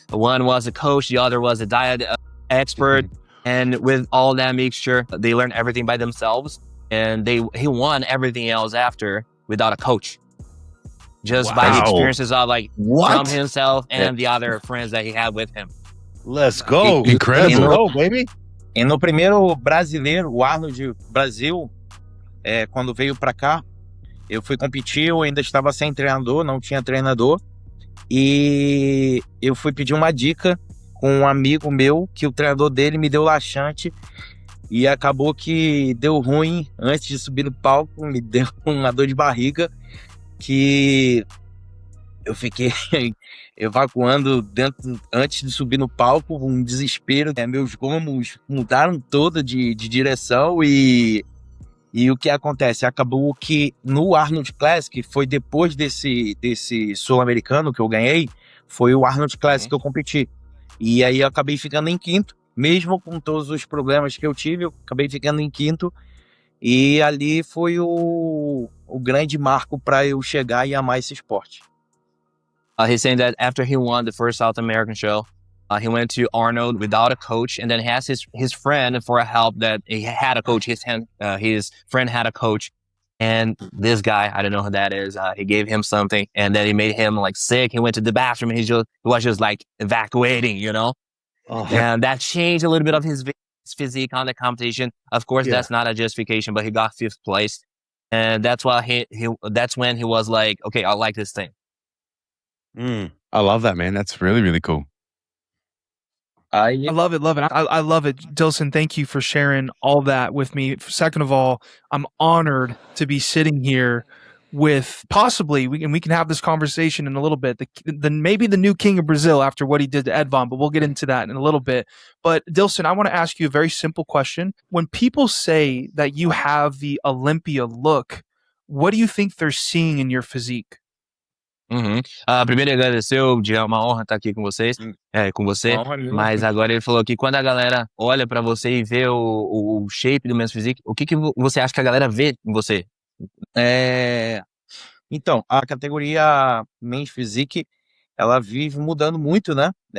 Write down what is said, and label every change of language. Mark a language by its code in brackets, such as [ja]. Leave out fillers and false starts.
[en] One was a coach, the other was a diet expert, and with all that mixture, they learned everything by themselves, and he won everything else after without a coach, just by the experiences of like from himself and the other friends that he had with him. Let's go. Incredible. Let's go, baby. [pt] E no primeiro brasileiro, o Arnold Brasil, quando veio para cá, eu fui competir, eu ainda estava sem treinador, não tinha treinador, E eu fui pedir uma dica com um amigo meu, que o treinador dele me deu laxante, e acabou que deu ruim antes de subir no palco, me deu uma dor de barriga, que eu fiquei evacuando antes de subir no palco, um desespero. Meus gomos mudaram todo de direção e o que acontece? Acabou que no Arnold Classic, foi depois desse sul-americano que eu ganhei, foi o Arnold Classic que eu competi. E aí eu acabei ficando em quinto, mesmo com todos os problemas que eu tive, eu acabei ficando em quinto. E ali foi o grande marco para eu chegar e amar esse esporte. [en] He's saying that after he won the first South American show, he went to Arnold without a coach, and then he asked his friend for a help that he had a coach. His friend had a coach, and this guy, I don't know who that is, he gave him something, and then he made him like sick. He went to the bathroom, and he was just like evacuating, you know? And that changed a little bit of his physique on the competition. Of course, that's not a justification, but he got 5th place. And that's why that's when he was like, okay, I like this thing. I love that, man. That's really, really cool. [pt] Aí, [en] I love it. I love it. Dilson, thank you for sharing all that with me. Second of all, I'm honored to be sitting here with possibly, we can have this conversation in a little bit, maybe the new king of Brazil after what he did to Edvon, but we'll get into that in a little bit. But Dilson, I want to ask you a very simple question. When people say that you have the Olympia look, what do you think they're seeing in your physique? [pt] Primeiro agradeceu, é uma honra estar aqui com vocês, com você, mas agora ele falou que quando a galera olha pra você e vê o shape do Men's Physique, o que você acha que a galera vê em você? Então, a categoria Men's Physique, ela vive mudando muito, né?